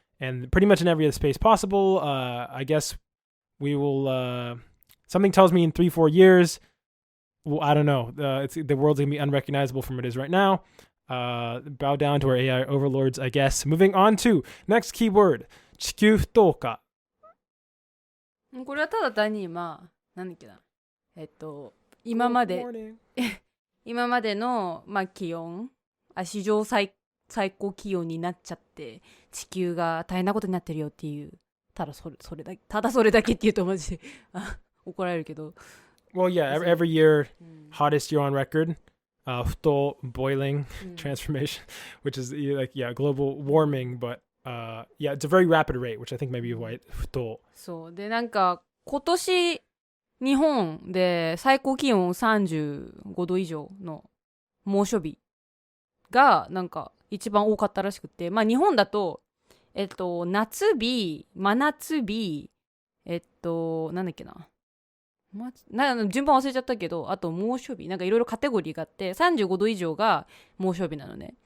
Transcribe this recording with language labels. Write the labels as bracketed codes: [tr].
[en] And pretty much in every other space possible. I guess we will. Something tells me in 3-4 years. Well, I don't know. The world's gonna be unrecognizable from what it is right now. Bow down to our AI overlords, I guess. Moving on to next keyword. [ja] 地球不等化。これはただ単になんだっけな。今までの気温、史上最高気温になっちゃって地球が大変なことになってるよっていうただそれだけっていうとマジで怒られるけど [en] Well, yeah, every year, hottest year on record, 沸騰 boiling transformation, which is like, yeah, global warming, but yeah, it's a very rapid rate, which I think maybe why 沸騰。 [ja] そうでなんか今年日本で最高気温35度以上の猛暑日がなんか一番多かったらしくて、日本だと夏日、真夏日、なんだっけな、順番忘れちゃったけど、あと猛暑日、なんかいろいろカテゴリーがあって35度以上が猛暑日なのね。